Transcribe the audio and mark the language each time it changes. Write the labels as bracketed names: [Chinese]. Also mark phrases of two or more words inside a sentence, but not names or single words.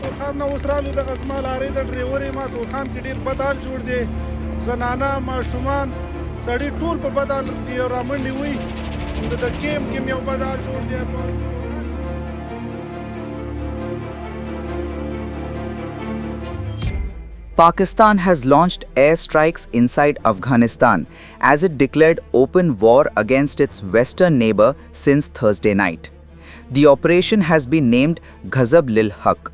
[Pashto] صاحب نه اوس رالو دغه زما لارۍ د ډریورۍ ما تورخم کې ډېر بد حال جوړ دی زنانه ماشومان سړي ټول په بد حال دي رامنډې وي د کیمپ کې یو بد حال جوړ دی [English] Pakistan has launched airstrikes inside Afghanistan as it declared open war against its western neighbor since Thursday night. The operation has been named Ghazab Lil Haq.